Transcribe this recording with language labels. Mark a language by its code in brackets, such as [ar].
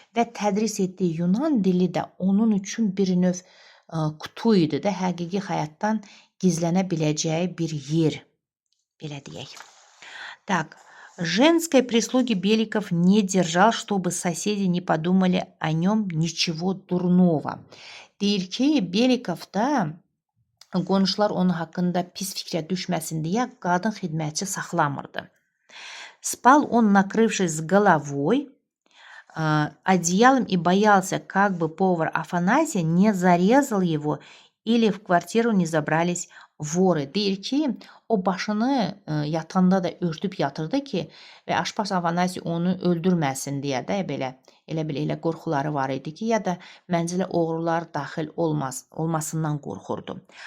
[az] Və tədris etdiyi Yunan dili də onun üçün bir növ qutu idi də, həqiqi həyatdan gizlənə biləcəyi bir yer, belə deyək. [ru] Так, женской прислуги Беликов не держал, чтобы соседи не подумали о нем ничего дурного. [az] Deyir ki, Belikovda qonşular onun haqqında pis fikrə düşməsin deyə qadın xidmətçi saxlamırdı. [ru] Спал он, накрывшись с головой одеялом, и боялся, как бы повар Афанасий не зарезал его или в квартиру не забрались воры. [az] Deyir ki, o başını yatanda da örtüb yatırdı ki, və aşpaz Afanasi onu öldürməsin deyə də belə elə qorxuları var idi ki, ya da mənzilə oğrular daxil olmasından qorxurdu.